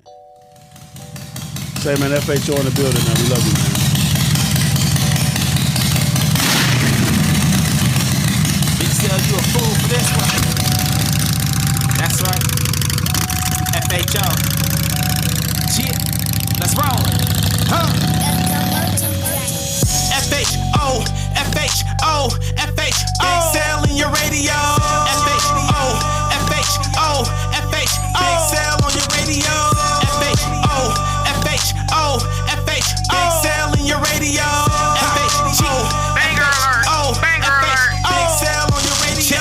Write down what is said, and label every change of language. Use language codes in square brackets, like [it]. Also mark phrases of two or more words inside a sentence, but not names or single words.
[en] Say, man, FHO in the building, man. We love you, man. Big Sale, you a fool for this one. That's right. FHO. Shit. Let's roll. Huh? FHO. FHO. FHO. Big Sale in your radio. FHO. FHO. FHO. Big Sale on your radio. FHO. FHO. FHO. Big Sale in your radio. FHO. Banger alert. Banger alert. Big Sale on your radio.